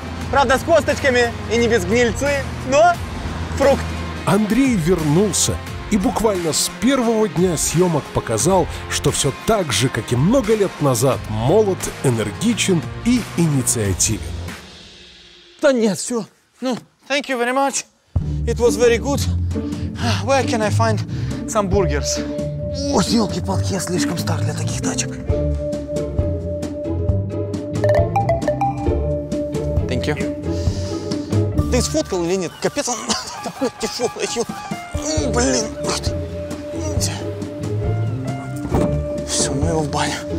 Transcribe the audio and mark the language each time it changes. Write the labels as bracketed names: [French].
[Russian] Правда, с косточками и не без гнильцы, но фрукт. Андрей вернулся и буквально с первого дня съемок показал, что все так же, как и много лет назад, молод, энергичен и инициативен. Да нет, все. [English] Ну, thank you very much. It was very good. Where can I find some burgers? [Russian] О, елки-палки, я слишком стар для таких тачек. [English] Thank you. [Russian] Ты сфоткал или нет? Капец, он такой тяжелый. Блин. Все, ну его в баню.